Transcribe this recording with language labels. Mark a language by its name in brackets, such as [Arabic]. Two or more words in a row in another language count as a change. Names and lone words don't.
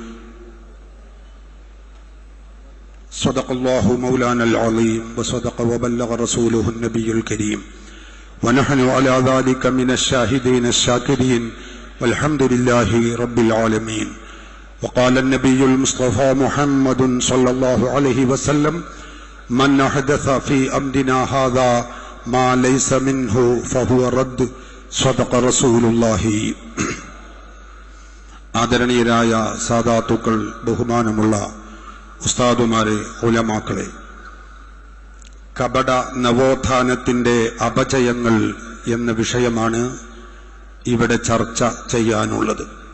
[Arabic] صدق الله مولانا العظيم وصدق وبلغ رسوله النبي الكريم، ونحن على ذلك من الشاهدين الشاكرين، والحمد لله رب العالمين. وقال النبي المصطفى محمد صلى الله عليه وسلم: من أحدث في أمرنا هذا ما ليس منه فهو رد. صدق رسول الله. [Malayalam] ആദരണീയരായ സാദാത്തുക്കൾ, ബഹുമാനമുള്ള ഉസ്താദുമാരെ, ഉലമാക്കളെ, കപട നവോത്ഥാനത്തിന്റെ അപജയങ്ങൾ എന്ന വിഷയമാണ് ഇവിടെ ചർച്ച ചെയ്യാനുള്ളത്.